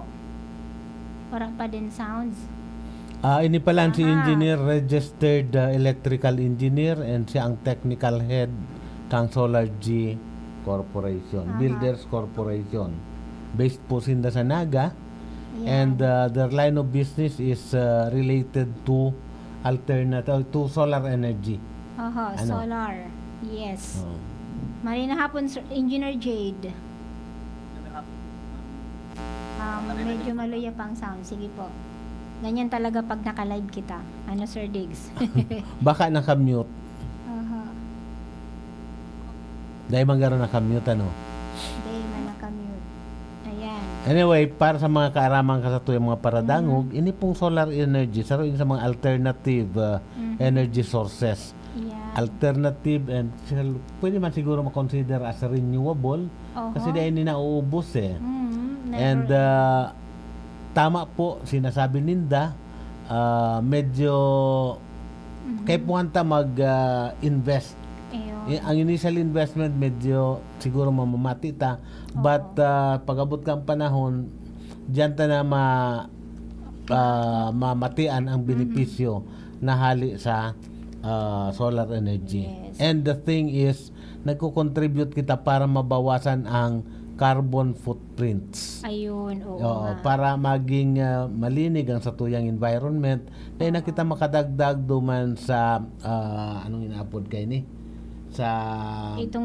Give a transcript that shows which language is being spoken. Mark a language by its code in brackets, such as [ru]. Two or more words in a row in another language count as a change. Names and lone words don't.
[bik] Para pa din sounds. Ini pala si Aha. [en] engineer, registered electrical engineer, and [tl] siya ang [en] technical head [tl] ng Solar G Corporation, Aha. [bik] Builders Corporation. Based po sinda sa Naga, Ayan. [en] and their line of business is related to to solar energy. [bik] Aha, ano? solar. Yes. Oh. Maray na hapon, Sir, Engineer Jade. Medyo maluya pang sound. Sige po. [tl] Ganyan talaga pag naka-live kita. [bik] Ano, Sir Diggs? Baka naka-mute. Aha. Dahil manggaro naka-mute, ano? Hindi man naka-mute. Ayan. Anyway, para sa mga kaaraman ka sa tuyang mga paradangog, ini pong solar energy, saruin sa mga [en] alternative energy sources. [bik] Ayan. [en] Alternative and [bik] pwede man siguro makonsider as renewable kasi dahil hindi nauubos and tama po sinasabi ninda, medyo kaya puwanta mag-invest. Ayun. Ang initial investment medyo siguro mamamati ta, but pag-abot kang panahon diyan ta na mamatian ang benepisyo na hali sa solar energy. Yes. [en] And the thing is, [bik] nagko-contribute kita para mabawasan ang [en] carbon footprints. [bik] Ayun, oo Oo, nga. para maging malinig ang satuyang environment. Dahil na kita makadagdag duman sa anong inaapod kay ni? Sa Itong